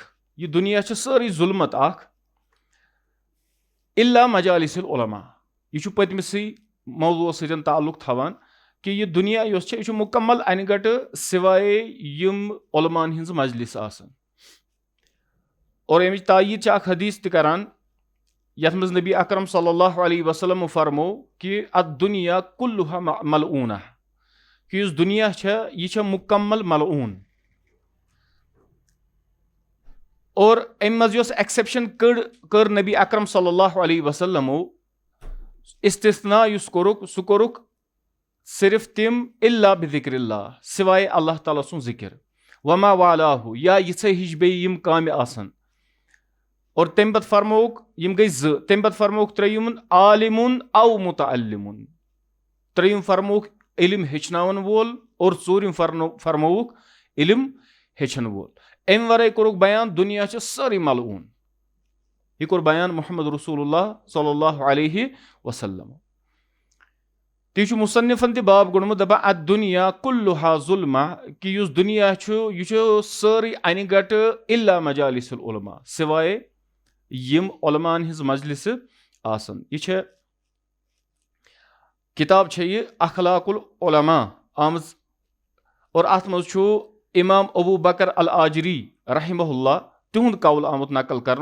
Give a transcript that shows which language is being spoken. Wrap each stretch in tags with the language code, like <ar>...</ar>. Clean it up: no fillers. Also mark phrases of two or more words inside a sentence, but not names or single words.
<ks>یہِ دُنیا چھِ سٲرٕے ظُلمت اکھ</ks> <ar>الا مجالس العلما.</ar> <ks>یہِ چھُ پٔتمِسٕے موضوٗعس سۭتۍ تعلق تھاوان کہِ یہِ دُنیا یۄس چھےٚ یہِ چھُ مُکمل انہِ گٹہٕ سوائے یِم علمان ہِنٛز مجلس آسان. اور امِچ تایید چھِ اکھ حدیث تہِ کران یتھ منٛز نبی اکرم</ks> <ar>صلی اللہ علیہ وسلم</ar> <ks>فرمو کہِ</ks> <ar>الدُنیا کُلُہا ملعونہ</ar> <ks>کہِ یُس دُنیا چھےٚ یہِ چھےٚ مُکمل ملعوٗن. اور امہِ منٛز یۄس ایکسیپشن کٔر نبی اکرم</ks> <ar>صلی اللہ علیہ وسلمو</ar> <ks>استثنا یُس کوٚرُکھ سُہ کوٚرُکھ صرف تِم</ks> <ar>الا بذکر اللہ</ar> <ks>سوائے اللہ تعالیٰ سُنٛد ذکر</ks> <ar>وما والاہو</ar> <ks>یا یِژھے ہِش بیٚیہِ یِم کامہِ آسن. اور تمہِ پتہٕ فرمووُکھ یِم گٔے زٕ تمہِ پتہٕ فرمووُکھ ترٛیٚیِم</ks> <ar>عالمُن او متعلمُن.</ar> <ks>ترٛیٚیِم فرمووُکھ علم ہیٚچھناون وول اور ژوٗرِم فرمووُکھ علم ہیٚچھن وول. امہِ ورٲے کوٚرُکھ بیان دُنیا چھِ سٲرٕے ملعوٗن. یہِ کوٚر بیان محمد رسول اللہ</ks> <ar>صلی اللہ علیہ وسلم.</ar> <ks>تہِ چھُ مُصنفن تہِ باب گوٚنڈمُت دپان</ks> <ar>الدُنیا کُلُہا ظُلمہ</ar> <ks>کہِ یُس دُنیا چھُ یہِ چھُ سٲرٕے انہِ گٹہٕ</ks> <ar>الا مجالس العلما</ar> <ks>سوائے یِم علمان ہِنٛز مجلسہٕ آسن. یہِ چھےٚ کِتاب چھےٚ یہِ اخلاق العلما آمٕژ اور اتھ منٛز چھُ امام ابوٗ بکر الآجری</ks> <ar>رحمہ اللہ</ar> <ks>تِہُنٛد قول آمُت نقل کرنہٕ.</ks>